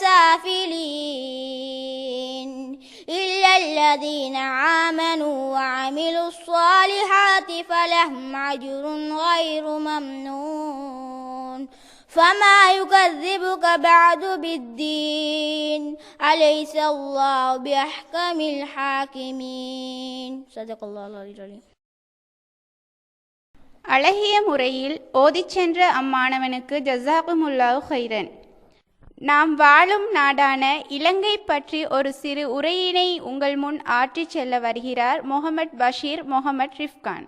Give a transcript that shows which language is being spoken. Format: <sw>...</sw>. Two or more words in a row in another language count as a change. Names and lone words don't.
<ar>سافلين إلا الذين آمنوا وعملوا الصالحات فلهم أجر غير ممنون فما يكذبك بعد بالدين أليس الله بأحكم الحاكمين صدق الله العظيم.</ar> <ta>அழகிய முறையில் ஓதிச் சென்ற அம்மாணவனுக்கு</ta> <ar>جزاكم الله خيرا.</ar> <ta>நாம் வாழும் நாடான இலங்கை பற்றி ஒரு சிறு உரையினை உங்கள் முன் ஆற்றிச் செல்ல வருகிறார் முகமது பஷீர் முகமது ரிஃப்கான்.</ta>